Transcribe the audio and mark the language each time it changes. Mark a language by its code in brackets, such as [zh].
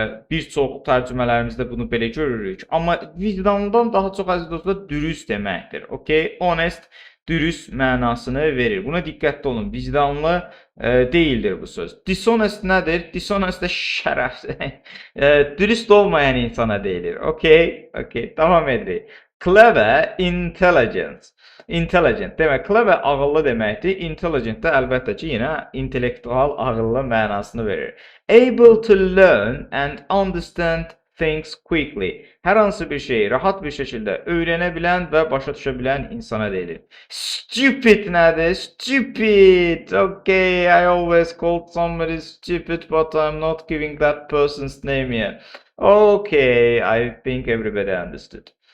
[az] Bir çox tərcümələrimizdə bunu belə görürük. Amma vicdanlıdan daha çox, əziz dostlar, dürüst deməkdir. Okay? Honest, dürüst mənasını verir. Buna diqqətli olun. Vicdanlı deyildir bu söz. Dishonest nədir? Dishonest də şərəfsiz. Dürüst olmayan insana deyilir. Okay? Okay. Davam edirik. Clever, intelligent. Intelligent. Demək, clever ağıllı deməkdir. Intelligent də əlbəttə ki, yenə intellektual ağıllı mənasını verir. [en] Able to learn and understand things quickly. [az] Hər hansı bir şeyi rahat bir şəkildə öyrənə bilən və başa düşə bilən insana deyilir. Stupid nədir? Stupid. [en] Okay, I always called somebody stupid, but I'm not giving that person's name here. Okay, I think everybody understood.